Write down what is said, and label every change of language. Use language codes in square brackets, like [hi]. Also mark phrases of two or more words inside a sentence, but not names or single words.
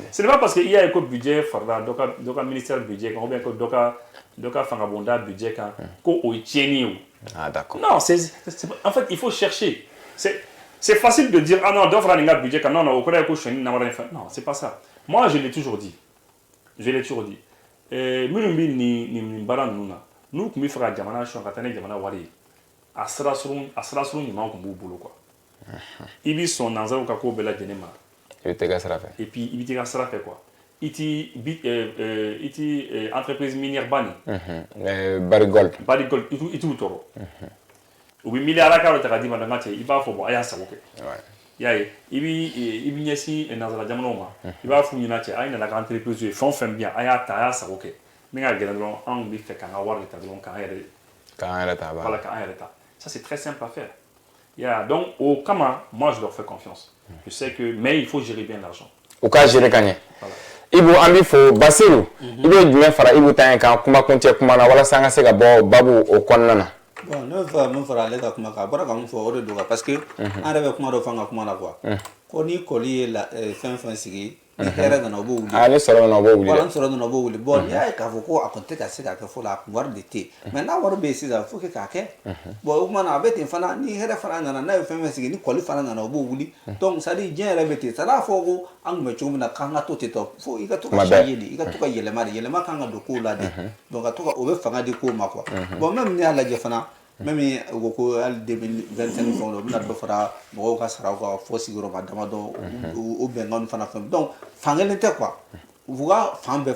[fr] Ce n'est pas parce qu'il y a un budget, donc un ministère du budget, ou bien donc un budget, qu'on tient. Ah, d'accord. Non, en fait, il faut chercher. C'est facile de dire, ah non, d'offre un budget, non, non, non, c'est pas ça. Moi, je l'ai toujours dit. [bm] Minumbi ni baran nuna n'u kun bɛ fɛ ka jamana sɔn ka taa ni jamana wari ye a sira surun ɲuman kun b'u bolo quoi i b'i sɔn nanzaraw ka ko bɛɛ lajɛlen ma i bɛ tɛgɛ sira fɛ [fr] et puis [bm] i bɛ t'i ka sira fɛ quoi i ti [fr] entreprise minière [bm] ba nin Barrick Gold i t'u tɔɔrɔ u bɛ miliyara ka dɔ ta ka d'i ma danga cɛ i b'a fɔ bon a y'a sago kɛ y'a ye i bɛ ɲɛsin nanzara jamanaw ma i b'a f'u ɲɛna cɛ a ye nana ka entreprise ye fɛn o fɛn bɛ yan a y'a ta a y'a sago kɛ min ka gɛlɛn dɔrɔn anw bɛ fɛ k'an ka wari de ta dɔrɔn k'an yɛrɛ ta voilà k'an yɛrɛ ta [fr] ça c'est très simple à faire [bm] yeah donc au kama [fr] moi je leur fais confiance je sais que mais il faut gérer bien l'argent [bm] u k'a gérer ka ɲɛ Ibu an b'i fo Basiru i bɛ jumɛn fara Ibu ta in kan kuma kuncɛ kuma na walasa an ka se ka bɔ babu o kɔnɔna na bon ne bɛ mun fara ale ka kuma kan a bɔra ka mun fɔ o de don kan [fr] parce que [bm] an yɛrɛ bɛ kuma dɔ fɔ an ka kuma na quoi ko ni kɔli ye fɛn fɛn sigi ni hɛrɛ nana o b'o wuli ni sɔrɔ nana o b'o wuli wala ni sɔrɔ nana o b'o wuli bon n'i y'a ye k'a fɔ ko a kɔni tɛ ka se ka kɛ fɔlɔ a kun wari de tɛ yen mais n'a wari bɛ yen sisan [fr] faut que [bm] k'a kɛ bon o kumana a bɛ ten fana ni hɛrɛ fana nana n'a ye fɛn fɛn sigi ni kɔli fana nana o b'o wuli [fr] donc c'est à dire [bm] diɲɛ yɛrɛ bɛ ten [fr] c'est à dire [bm] a fɔ ko an kun bɛ cogo min na k'an ka to ten tɔ fo i ka to ka [fr] changer de [bm] i ka to ka yɛlɛma de yɛlɛma kan ka don kow la de donc ka to ka o bɛ fanga di kow ma [fr] quoi bon même [bm] n'i y'a lajɛ fana même u ko hali 2025 fɛnw la u bɛna dɔ fara mɔgɔw ka saraw kan fo sigiyɔrɔma damadɔ o bɛnkanw fana fɛn donc fankelen tɛ quoi u ka fan bɛɛ